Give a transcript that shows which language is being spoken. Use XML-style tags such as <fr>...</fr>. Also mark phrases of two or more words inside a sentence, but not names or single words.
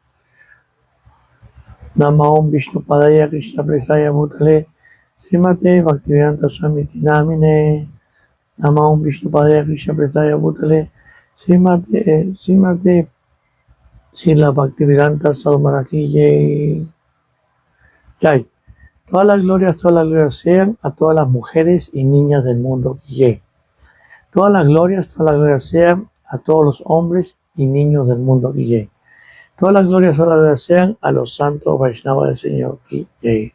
<sa>नमो ॐ विष्णु पादाय कृष्ण प्रेष्ठाय भूतले श्रीमते भक्तिवेदान्त स्वामी नामिने. नमो ॐ विष्णु पादाय कृष्ण प्रेष्ठाय भूतले श्रीमते श्रील भक्तिवेदान्त स्वामी जय.</sa> <es>Todas las glorias sean a todas las mujeres y niñas del mundo Jai. Todas las glorias sean a todos los hombres y niños del mundo Jai. Todas las glorias sean a los santos Vaishnavas del Señor Jai.</es>